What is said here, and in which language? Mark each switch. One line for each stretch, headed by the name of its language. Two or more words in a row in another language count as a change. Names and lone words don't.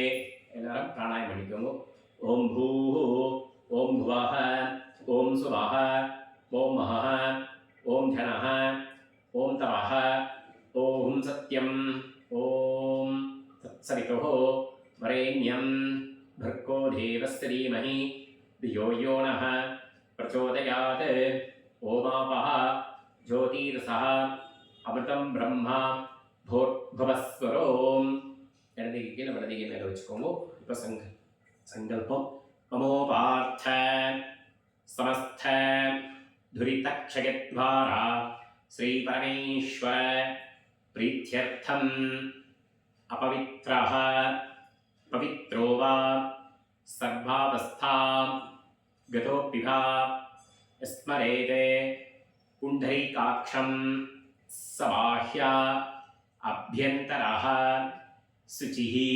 Tamil: எல்லாரும் பிராணாயம் பண்ணிக்கோங்க.
Sanskrit: ओम् भूः ओम् भुवः ओम् स्वः ओम् महः ओम् जनः ओम् तपः ओम् सत्यम् ओम् तत्सवितुः वरेण्यम् भर्गो देवस्य धीमहि धियो यो नः प्रचोदयात्. ओमापः ज्योतिरसः अमृतं ब्रह्मा भूर्भुवस्वरोम्.
Tamil: இடதுகை கீழே வலதுகை மேலே வச்சுக்கோங்க. இப்போ சங்கல்பம்.
Sanskrit: ममोपात्त समस्त दुरितक्षयद्वारा श्री परमेश्वर प्रीत्यर्थम् अपवित्रः पवित्रो वा सर्वावस्थां गतोऽपि वा स्मरेते पुण्डरीकाक्षं सबाह्य अभ्यन्तरः शुचिः